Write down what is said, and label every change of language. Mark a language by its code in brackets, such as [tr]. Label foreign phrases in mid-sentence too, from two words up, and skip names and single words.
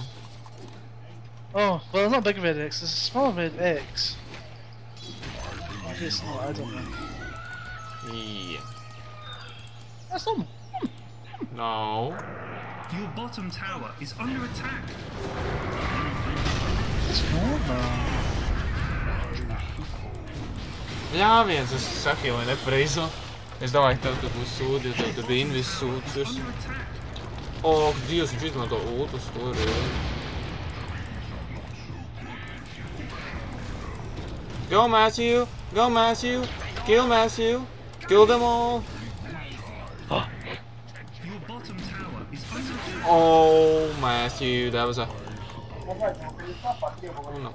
[en] Oh, well, not big red X, it's a small red X. Maybe it's not, I don't know. Yeah. That's not. No. Your bottom tower is under attack. It's normal. [lv] Jā, viens, es sahiloju nepareizo. Es domāju, ka tev tur būs sūdi, jo tev tur bija invis sūds. [en] Under attack. [lv] O, Dievs, viņš izmanto ultus, to reāli. [en] Go, Matthew! Go, Matthew! Kill Matthew! Kill them all! Your bottom tower is under attack. Oh, Matthew, that was a... Oh, no.